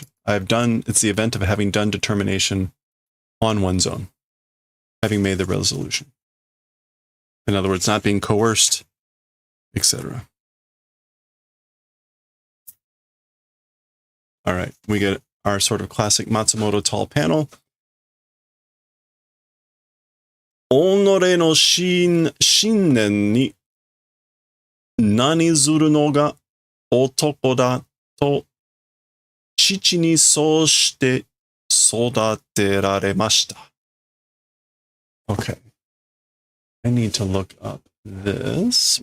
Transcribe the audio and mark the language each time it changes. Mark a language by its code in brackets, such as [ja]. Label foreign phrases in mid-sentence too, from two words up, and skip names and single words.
[en] It's the event of having done determination on one's own, having made the resolution. In other words, not being coerced, etc. All right, we get our sort of classic Matsumoto tall panel. [ja] 己の信念に何ずるのが男だと父にそうして育てられました. [en] Okay. I need to look up this.